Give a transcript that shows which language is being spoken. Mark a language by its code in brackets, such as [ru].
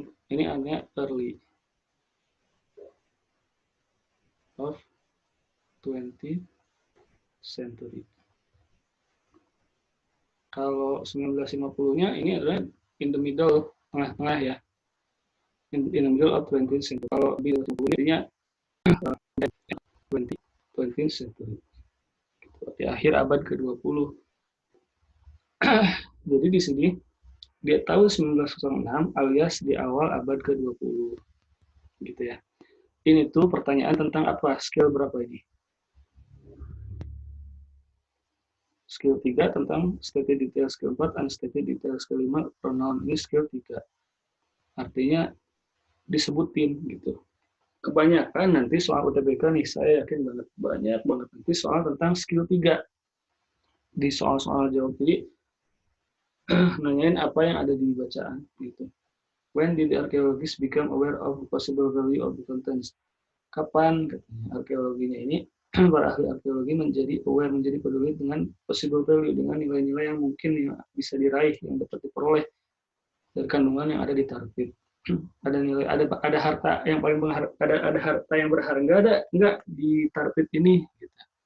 [id] Ini hanya [en] early of 20th century. [id] Kalau 1950-nya ini adalah [en] in the middle, [id] tengah-tengah ya. [en] in the middle of 20th century. [id] Kalau di 20 intinya 20th century. Di akhir abad ke-20. Jadi di sini di tahun 1906 alias di awal abad ke-20. Gitu ya. Ini tuh pertanyaan tentang apa? Skill berapa ini? Skill 3 tentang stated detail, skill 4 unstated detail, skill 5 pronoun. Ini skill 3. Artinya disebutin gitu. Kebanyakan nanti soal UTBK nih, saya yakin banyak banget nanti soal tentang skill 3 di soal-soal jawab. Jadi nanyain apa yang ada di bacaan gitu. [en] When did the archaeologists become aware of the possible value of the contents? [id] Kapan katanya arkeologinya ini para ahli arkeologi menjadi aware, menjadi peduli dengan [en] possible value, [id] dengan nilai-nilai yang mungkin yang bisa diraih, yang dapat diperoleh dari kandungan yang ada di tarbit. Ada nilai, ada harta yang paling ada harta yang berharga ada enggak di tarbit ini gitu.